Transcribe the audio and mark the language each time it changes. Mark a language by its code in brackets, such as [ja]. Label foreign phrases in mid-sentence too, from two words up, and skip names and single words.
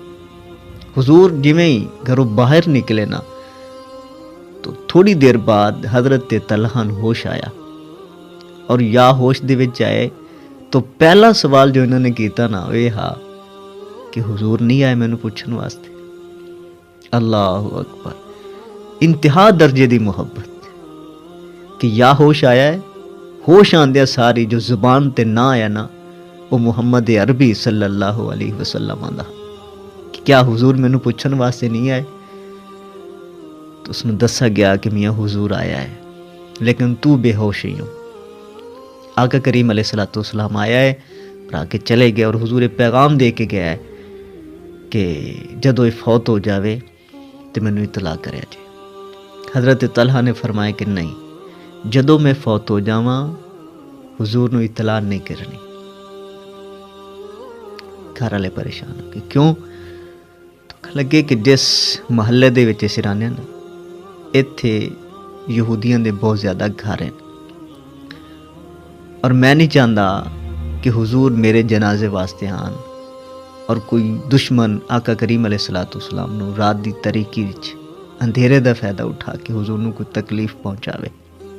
[pa] حضور جویں ہی گھروں باہر نکلے نا تو تھوڑی دیر بعد حضرت طلحہ نوں ہوش آیا، اور یا ہوش دے وچ آئے تو پہلا سوال جو انہوں نے کیتا نا وہ یہ ہا کہ حضور نہیں آئے مینوں پوچھن واسطے۔ [ar] اللہ اکبر، [pa] انتہا درجے دی محبت کہ یا ہوش آیا ہے، ہوش آندیا ساری جو زبان تے نہ آیا نا وہ محمد عربی [ar] صلی اللہ علیہ وسلم [pa] دا کہ کیا حضور مینوں پوچھن واسطے نہیں آئے؟ تو اس نے دسا گیا کہ میاں حضور آیا ہے لیکن تو بے ہوش ہی ہوں۔ آقا کریم [ar] علیہ الصلوۃ والسلام [pa] آیا ہے اور آ کے چلے گئے، اور حضور پیغام دے کے گیا ہے کہ جدو یہ فوت ہو جاوے تو مینوں اطلاع کریا جی۔ حضرت طلحہ نے فرمایا کہ نہیں، جدو میں فوت ہو جاواں حضور نو اطلاع نہیں کرنی۔ [ur] گھر والے پریشان ہو گئے، کیوں؟ [pa] تو لگے کہ جس محلے دے وچ اسی رہنے نا ایتھے یہودیاں دے بہت زیادہ گھر ہیں، اور میں نہیں چاہتا کہ حضور میرے جنازے واسطے آن اور کوئی دشمن آقا کریم [ar] علیہ الصلوۃ والسلام [pa] نو رات دی تاریکی وچ اندھیرے دا فائدہ اٹھا کے حضور نو کوئی تکلیف پہنچاوے۔